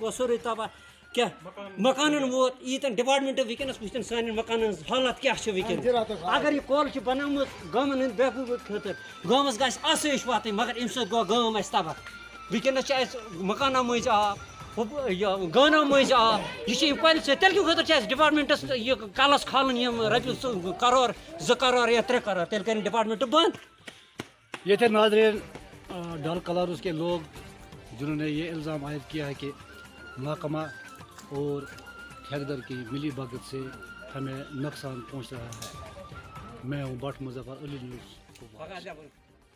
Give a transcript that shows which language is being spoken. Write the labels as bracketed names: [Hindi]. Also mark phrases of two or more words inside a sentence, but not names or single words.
[Kashmiri] گوٚو سورُے تباہ کیٛاہ مکانن ووت ییٖتن ڈپارٹمنٹ وٕنکیٚنس وٕچھتن سانٮ۪ن مکانن ہٕنٛز حالت کیٛاہ چھِ وٕنکیٚنس اگر یہِ کۄل چھِ بنٲومٕژ گامن ہٕنٛدِ بہبوٗدٕ خٲطرٕ گامس گژھِ آسٲیِش واتٕنۍ مگر اَمہِ سۭتۍ گوٚو گام اَسہِ تباہ وٕنکیٚنس چھِ اَسہِ مکانن مٔنٛزۍ آب گانن مٔنٛزۍ آب یہِ چھِ اَمہِ کۄلہِ سۭتۍ تیٚلہِ کمہِ خٲطرٕ چھِ اَسہِ ڈپارٹمنٹس یہِ کلس کھالٕنۍ یِم رۄپیہِ کرور 2 کرور یا 3 کرور تیٚلہِ کرن ڈپارٹمنٹ بند۔ [Urdu] یہ تھے ناظرین ڈال کلاروس کے لوگ جنہوں نے یہ الزام عائد کیا ہے کہ محکمہ اور ٹھیکدر کی ملی بھگت سے ہمیں نقصان پہنچ رہا ہے۔ میں ہوں بٹ مظفر علی نیوز۔